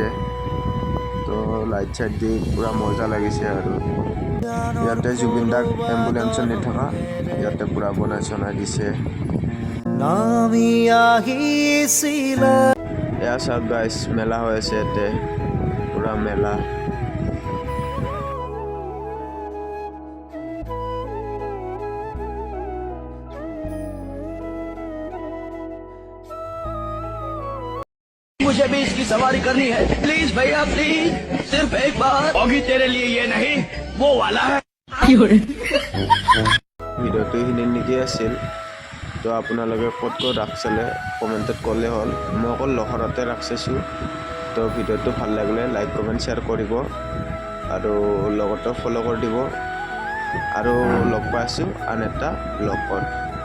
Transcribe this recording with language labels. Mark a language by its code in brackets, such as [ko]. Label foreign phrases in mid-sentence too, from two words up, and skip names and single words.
[as] তো লাইট চাইট দি পূৰা মজা লাগিছে আৰু ইয়াতে জুবিন দাক এম্বুলেঞ্চত নি থকা ইয়াতে পূৰা বনাই চনাই দিছে। এয়া চাওক গাইজ, মেলা হৈ আছে ইয়াতে, পূৰা মেলা। [hi] मुझे भी इसकी सवारी करनी है, प्लीज भैया प्लीज, सिर्फ एक बार। होगी तेरे लिए ये नहीं वो वाला है। [as] ভিডিঅ'টো এইখিনি নেকি আছিল। তো আপোনালোকে ক'ত ক'ত ৰাস চালে কমেণ্টত ক'লে হ'ল। মই অকল লহৰাতে ৰাস চাইছোঁ। তো ভিডিঅ'টো ভাল লাগিলে লাইক কমেণ্ট শ্বেয়াৰ কৰিব আৰু লগতে ফ'ল' কৰি দিব। আৰু লগ পাইছোঁ আন এটা ব্লগত।